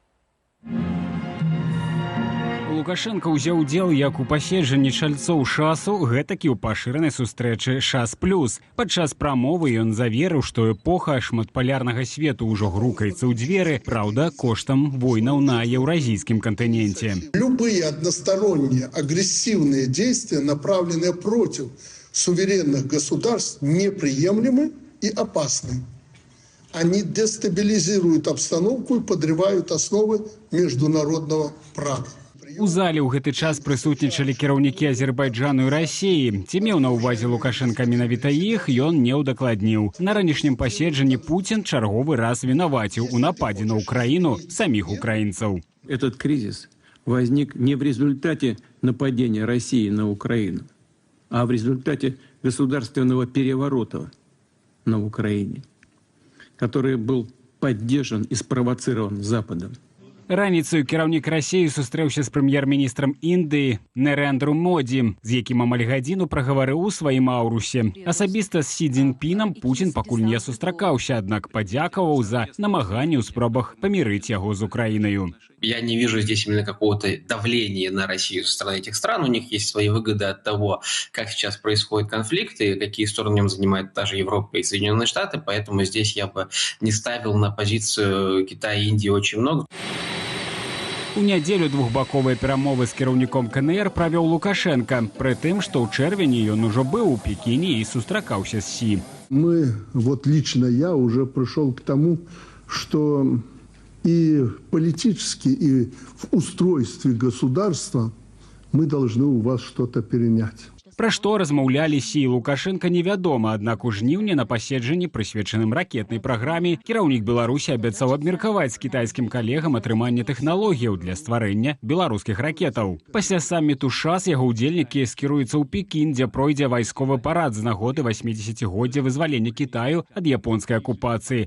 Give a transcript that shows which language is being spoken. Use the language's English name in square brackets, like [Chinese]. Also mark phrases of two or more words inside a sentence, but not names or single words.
[Belarusian] Лукашенко ўзяў удзел як у паседжанні чальцоў ШАСу, гэтак і ў пашыранай сустрэчы ШАС+. Падчас прамовы ён заверыў, што эпоха шматпалярнага свету ўжо грукаецца ў дзверы, праўда, коштам войнаў на еўразійскім кантыненте. [Russian] Любые односторонние агрессивные действия, направленные против суверенных государств, неприемлемы и опасны. Они дестабилизируют обстановку и подрывают основы международного права. [Belarusian] У зале ў гэты час прысутнічалі кіраўнікі Азербайджану і Расіі. Ці меў на ўвазе Лукашенка менавіта іх, ён не ўдакладніў. На ранішнім паседжанні Пуцін чарговы раз вінаваціў у нападзе на Украіну саміх украінцаў. [Russian] Этот кризис возник не в результате нападения России на Украину, а в результате государственного переворота на Украине, который был поддержан и спровоцирован Западом. [Belarusian] Раніцаю кіраўнік Расіі сустрэўся з прэм'ер-міністрам Індыі Нарендру Модзі, з якім амаль гадзіну прагаварыў у сваім аўрусе. Асабіста з Сі Цзіньпінам Пуцін пакуль не сустракаўся, аднак падзякаваў за намаганні ў спробах памірыць яго з Украінаю. [Russian] Я не вижу здесь именно какого-то давления на Россию со стороны этих стран. У них есть свои выгоды от того, как сейчас происходят конфликты, какие стороны в нем занимает та же Европа и Соединенные Штаты. Поэтому здесь я бы не ставил на позицию Китая и Индии очень много. [Belarusian] У нядзелю двухбаковыя перамовы з кіраўніком КНР правёў Лукашенко, пры тым, што ў чэрвені ён ужо быў у Пекіне і сустракаўся з Сі. [Russian] Лично я уже пришел к тому, что и политически, и в устройстве государства мы должны у вас что-то перенять. [Belarusian] Пра што размаўлялі Сі і Лукашенко невядома, аднак у жніўні на паседжанні, прысвечаным ракетнай праграме, кіраўнік Беларусі абяцаў абмеркаваць з кітайскім калегам атрыманне тэхналогіяў для стварэння беларускіх ракетаў. Пасля самміту ШАС яго ўдзельнікі скіруюцца ў Пекін, дзе пройдзе вайсковы парад з нагоды 80-годдзя вызвалення Кітаю ад японскай акупацыі.